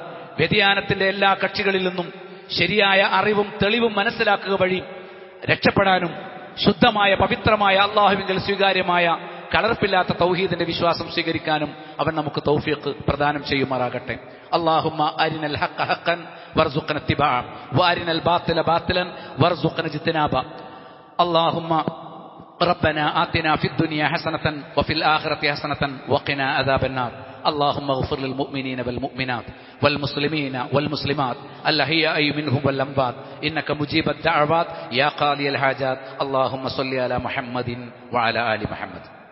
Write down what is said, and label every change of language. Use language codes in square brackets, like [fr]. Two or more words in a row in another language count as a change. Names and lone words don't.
[ml] വ്യതിയാനത്തിന്റെ എല്ലാ കക്ഷികളിൽ നിന്നും ശരിയായ അറിവും തെളിവും മനസ്സിലാക്കുക വഴി രക്ഷപ്പെടാനും ശുദ്ധമായ പവിത്രമായ അല്ലാഹുവിങ്കൽ സ്വീകാര്യമായ കലർപ്പില്ലാത്ത തൗഹീദിന്റെ വിശ്വാസം സ്വീകരിക്കാനും അവൻ നമുക്ക് തൗഫീഖ് പ്രദാനം ചെയ്യുമാറാകട്ടെ. [ar] اللهم أرنا الحق حقا وارزقنا اتباعه وأرنا الباطل باطلا وارزقنا اجتنابه. അല്ലാഹുമ്മ ربنا آتنا في الدنيا حسنة وفي الآخرة حسنة وقنا عذاب النار. اللهم اغفر للمؤمنين والمؤمنات والمسلمين والمسلمات الأحياء منهم والأموات إنك مجيب الدعوات يا قاضي الحاجات. اللهم صل على محمد وعلى آل محمد.